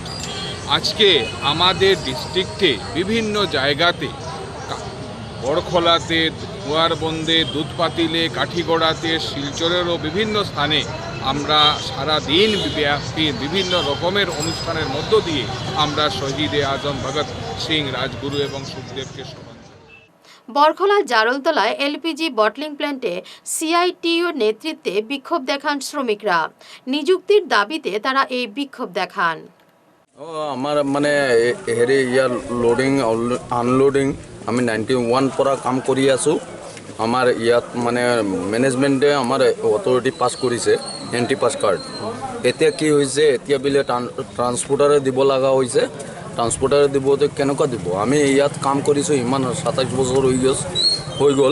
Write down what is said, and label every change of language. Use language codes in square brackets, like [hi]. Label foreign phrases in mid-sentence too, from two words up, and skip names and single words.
[bn] আজকে আমাদের ডিস্ট্রিক্টে বিভিন্ন জায়গাতে বড়খোলাতে, দুয়ারবন্দে, দুধপাতিলে, কাঠিগড়াতে, শিলচরেরও বিভিন্ন স্থানে আমরা সারা দিন ব্যাপী বিভিন্ন রকমের অনুষ্ঠানের মধ্য দিয়ে আমরা শহীদে আজম ভগৎ সিং, রাজগুরু এবং সুখদেবকে স্মরণ করি। বরখলা জারলতলায় [en] LPG bottling plant [bn] সিআইটিইউর নেতৃত্বে বিক্ষোভ দেখান শ্রমিকরা। নিযুক্তির দাবিতে তারা এই বিক্ষোভ দেখান। [as] আমার মানে হেৰি ইয়াৰ [en] loading unloading [as] আমি 91 পৰা কাম কৰি আছোঁ। আমাৰ ইয়াত মানে মেনেজমেণ্টে আমাৰ অথৰিটি পাছ কৰিছে [en] entry pass card. [as] এতিয়া কি হৈছে, এতিয়া বোলে ট্ৰান্সপৰ্টাৰে দিব লগা হৈছে। ট্ৰান্সপৰ্টাৰে দিবতো কেনেকুৱা দিব? আমি ইয়াত কাম কৰিছোঁ ইমান 27 বছৰ হৈ গ'ল।